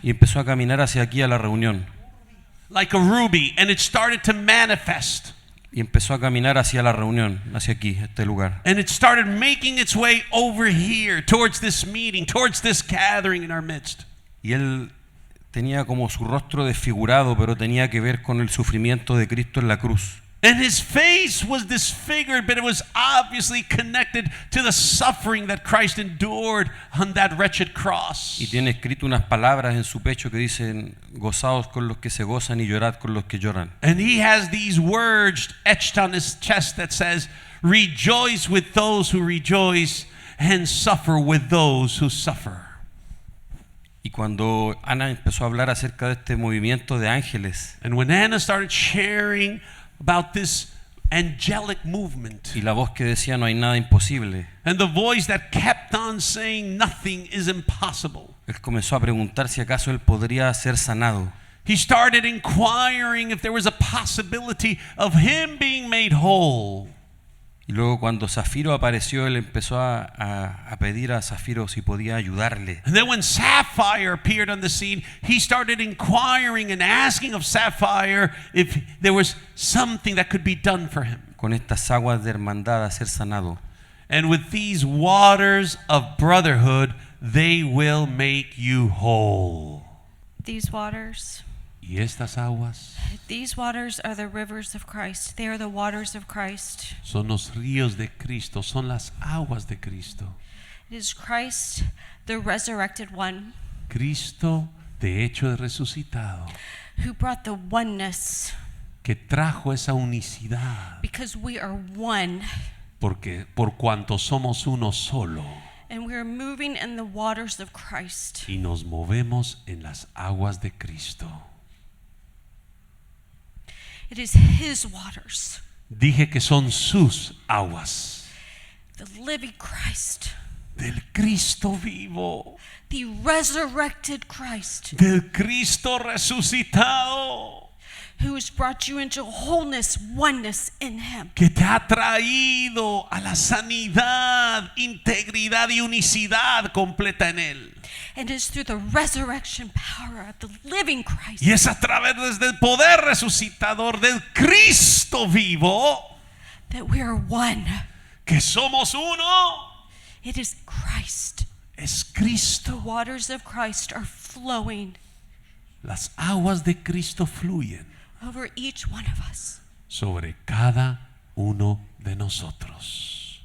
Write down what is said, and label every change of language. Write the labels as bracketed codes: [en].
[es] Y empezó a caminar hacia aquí a la reunión. [en] like a ruby, and it started to manifest. [es] Y empezó a caminar hacia la reunión, hacia aquí, este lugar. [en] And it started making its way over here, towards this meeting, towards this gathering in our midst. [es] Y él tenía como su rostro desfigurado, pero tenía que ver con el sufrimiento de Cristo en la cruz. [en] And his face was disfigured, but it was obviously connected to the suffering that Christ endured on that wretched cross. [es] Y tiene escrito unas palabras en su pecho que dicen: gozaos con los que se gozan y llorad con los que lloran. [en] And he has these words etched on his chest that says, rejoice with those who rejoice and suffer with those who suffer. [es] Y cuando Ana empezó a hablar acerca de este movimiento de ángeles, [en] And when Anna started sharing about this angelic movement, [es] y la voz que decía: no hay nada imposible, [en] and the voice that kept on saying nothing is impossible, [es] él comenzó a preguntar si acaso él podría ser sanado. [en] he started inquiring if there was a possibility of him being made whole. [es] Y luego cuando Zafiro apareció, él empezó a pedir a Zafiro si podía ayudarle. [en] And then when Sapphire appeared on the scene, he started inquiring and asking of Sapphire if there was something that could be done for him. [es] Con estas aguas de hermandad a ser sanado. [en] And with these waters of brotherhood, they will make you whole. These waters [es] Y estas aguas [en] are the rivers of Christ. They are the waters of Christ. [es] son los ríos de Cristo, son las aguas de Cristo. [en] It is Christ, the resurrected one, [es] Cristo de hecho resucitado, [en] who brought the oneness, [es] que trajo esa unicidad, [en] because we are one [es] porque por cuanto somos uno solo [en] and we are moving in the waters of Christ. [es] y nos movemos en las aguas de Cristo. [en] It is His waters, [es] Dije que son sus aguas, [en] the living Christ, [es] del Cristo vivo, [en] the resurrected Christ, [es] del Cristo resucitado, [en] who has brought you into wholeness, oneness in Him. [es] que te ha traído a la sanidad, integridad y unicidad completa en Él. [en] And it is through the resurrection power of the living Christ [es] Y es a través del poder resucitador del Cristo vivo [en] that we are one. [es] que somos uno. [en] It is Christ. [es] Es [en] The [es] Cristo. [en] waters of Christ are flowing [es] Las aguas de Cristo fluyen [en] over each one of us [es] sobre cada uno de nosotros.